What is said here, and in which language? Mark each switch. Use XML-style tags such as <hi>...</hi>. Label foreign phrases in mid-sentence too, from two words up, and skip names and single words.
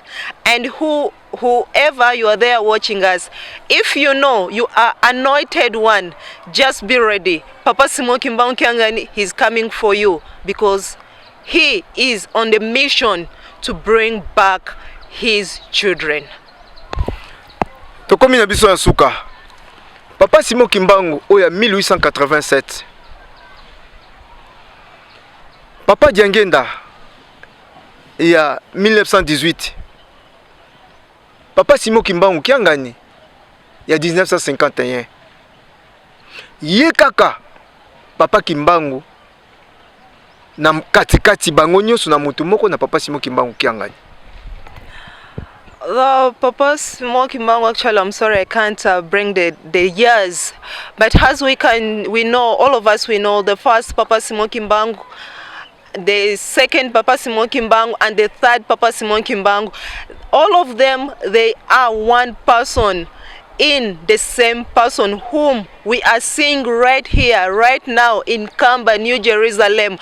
<en>And whoever you are there watching us, if you know you are anointed one, just be ready. Papa Simon Kimbangu Kiangani, he's coming for you, because he is on the mission to bring back his children.</en> <ln>Tokomi na biso ya suka. Papa Simon Kimbangu oya 1887.</ln> <fr>Papa Diangenda il y a 1918. Papa Simon Kimbangu Kiangani il y a 1951.</fr> <ln>Ye kaka Papa Kimbangu na katikati bango nyonso na mutu moko na Papa Simon Kimbangu Kiangani.</ln> <en>The Papa Simon Kimbangu, actually, I'm sorry I can't bring the years, but as we know, all of us, we know the first Papa Simon Kimbangu, the second Papa Simon Kimbangu, and the third Papa Simon Kimbangu. All of them, they are one person in the same person whom we are seeing right here, right now in Kamba, New Jerusalem.</en>